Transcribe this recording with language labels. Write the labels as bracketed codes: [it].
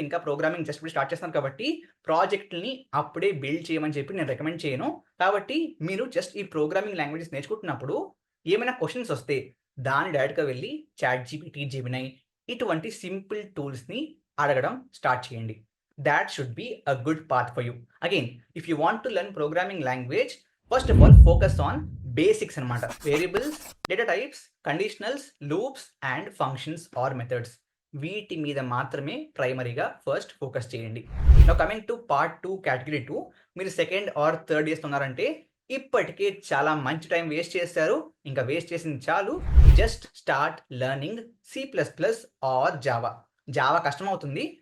[te] ఇంకా programming just ఇప్పుడు start చేస్తున్నారు కాబట్టి ప్రాజెక్ట్‌లని అప్పుడే బిల్డ్ చేయమని చెప్పి నేను రికమెండ్ చేయను. కాబట్టి మీరు జస్ట్ ఈ ప్రోగ్రామింగ్ లాంగ్వేజెస్ నేర్చుకుంటున్నప్పుడు ఏమైనా క్వెషన్స్ వస్తే దాన్ని డైరెక్ట్‌గా వెళ్లి చాట్‌జీపీటీ, జెమినై ఇటువంటి సింపుల్ టూల్స్‌ని అడగడం స్టార్ట్ చేయండి. [en] That should be a good path for you. Again, if you want to learn programming language, first of all focus on basics [te] అన్నమాట. [en] Variables, data types, conditionals, loops and functions or methods. [te] వీటి మీద మాత్రమే ప్రైమరీగా first focus చేయండి. [en] now coming to part 2 [te] category 2, మీరు second or third years ఉన్నారంటే ఇప్పటికే చాలా మంచి టైం వేస్ట్ చేశారు. ఇంకా వేస్ట్ చేసింది చాలు. [en] Just start learning C++ or Java. [te] Java కష్టం అవుతుంది.